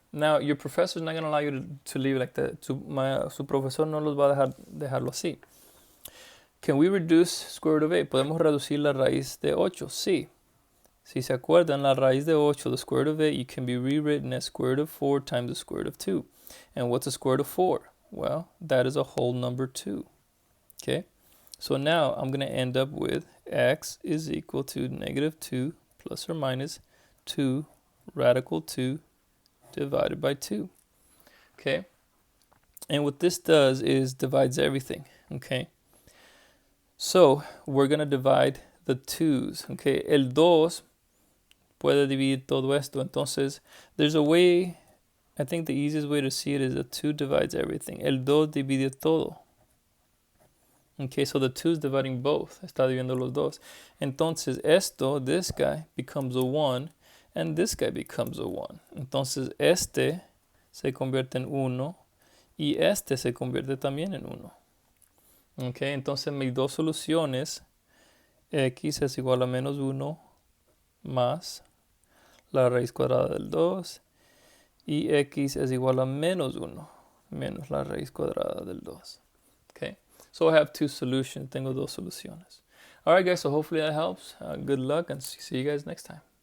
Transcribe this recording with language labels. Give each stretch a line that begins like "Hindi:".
English: Now your professor is not going to allow you to leave like that.
Spanish: Su profesor no los va a dejarlo así.
English: Can we reduce square root of 8?
Spanish: ¿Podemos reducir la raíz de 8? Sí. Si se acuerdan, la raíz de 8,
English: the square root of 8, you can be rewritten as square root of 4 times the square root of 2. And what's the square root of 4? Well, that is a whole number 2. Okay? So now I'm going to end up with x is equal to -2 plus or minus 2 radical 2 divided by 2. Okay? And what this does is divides everything. Okay? So we're going to divide the 2's. Okay?
Spanish: El 2 puede dividir todo esto.
English: Entonces, there's a way, I think the easiest way to see it is the 2 divides everything.
Spanish: El 2 divide todo.
English: Okay, so the 2 is dividing both.
Spanish: Está dividiendo los dos. Entonces, esto,
English: this guy, becomes a 1, and this guy becomes a 1.
Spanish: Entonces, este se convierte en 1, y este se convierte también en 1. Okay, entonces mis dos soluciones, x es igual a menos 1 más la raíz cuadrada del 2, y x es igual a menos 1 menos la raíz cuadrada del 2.
English: Okay, so I have two solutions.
Spanish: Tengo dos soluciones.
English: All right, guys, so hopefully that helps. Good luck, and see you guys next time.